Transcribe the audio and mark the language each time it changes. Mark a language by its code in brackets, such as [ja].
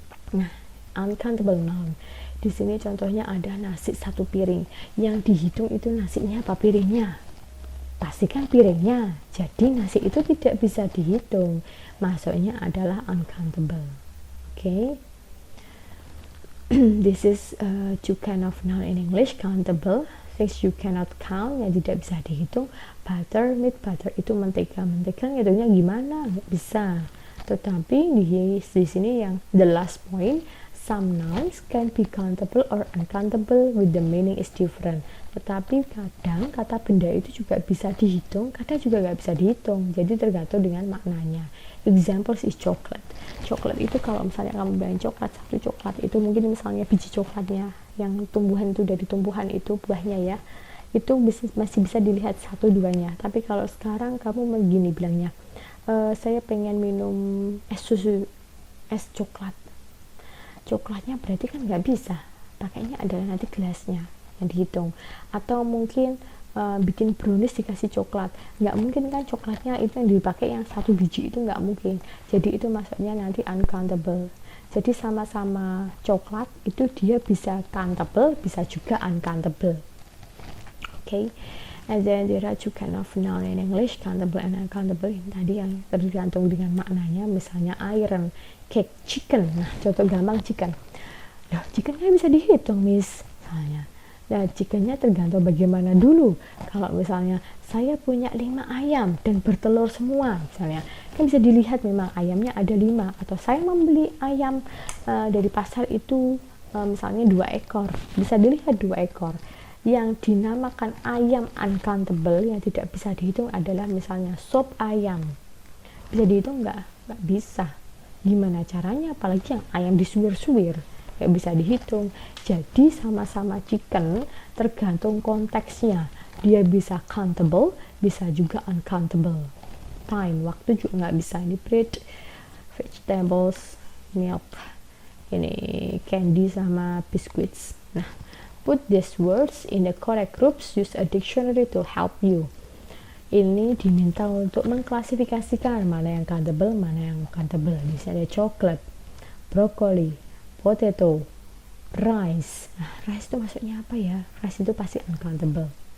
[id] Nah, uncountable noun. Di sini contohnya ada nasi 1 piring. Yang dihitung itu nasinya apa piringnya? Pastikan piringnya. Jadi nasi itu tidak bisa dihitung. Maksudnya adalah uncountable. [en] Okay. This is two kind of noun in English. Countable, things you cannot count, [id] yang tidak bisa dihitung. Butter, meat, butter itu mentega. Mentega ngitungnya gimana? Nggak bisa. Tetapi di sini yang [en] the last point, some nouns can be countable or uncountable with the meaning is different. [id] Tetapi kadang kata benda itu juga bisa dihitung, kadang juga nggak bisa dihitung. Jadi tergantung dengan maknanya. [en] Examples is chocolate. [id] Coklat itu kalau misalnya kamu bilang coklat, 1 coklat itu mungkin misalnya biji coklatnya yang tumbuhan itu dari tumbuhan itu buahnya ya, itu masih bisa dilihat 1-2-nya. Tapi kalau sekarang kamu begini bilangnya, saya pengen minum es coklat. Coklatnya berarti kan nggak bisa, pakainya adalah nanti gelasnya yang dihitung. Atau mungkin bikin brownies dikasih coklat, nggak mungkin kan coklatnya itu yang dipakai yang 1 biji, itu nggak mungkin. Jadi itu maksudnya nanti uncountable. Jadi sama-sama coklat itu dia bisa countable, bisa juga uncountable. Okay. [en] And then there are two kind of noun in English, countable and uncountable. [id] Tadi yang tergantung dengan maknanya, misalnya iron, cake, chicken. Nah, contoh gampang chicken. Nah, chickennya bisa dihitung, Miss. Misalnya. Nah, chickennya tergantung bagaimana dulu. Kalau misalnya saya punya 5 ayam dan bertelur semua, misalnya, kan bisa dilihat memang ayamnya ada 5. Atau saya membeli ayam dari pasar itu misalnya 2 ekor. Bisa dilihat 2 ekor. Yang dinamakan ayam uncountable yang tidak bisa dihitung adalah misalnya sop ayam. Bisa dihitung nggak? Nggak bisa. Gimana caranya? Apalagi yang ayam disuir-suir, nggak bisa dihitung. Jadi sama-sama chicken, tergantung konteksnya. Dia bisa countable, bisa juga uncountable. time, waktu juga nggak bisa. Ini bread, vegetables, milk, ini candy sama biscuits. [en] Nah, put these words in the correct groups, use a dictionary to help you. [id] Ini diminta untuk mengklasifikasikan mana yang countable, mana yang uncountable. Di sini ada coklat, broccoli, potato, rice. Nah, rice itu maksudnya apa ya? Rice itu pasti uncountable.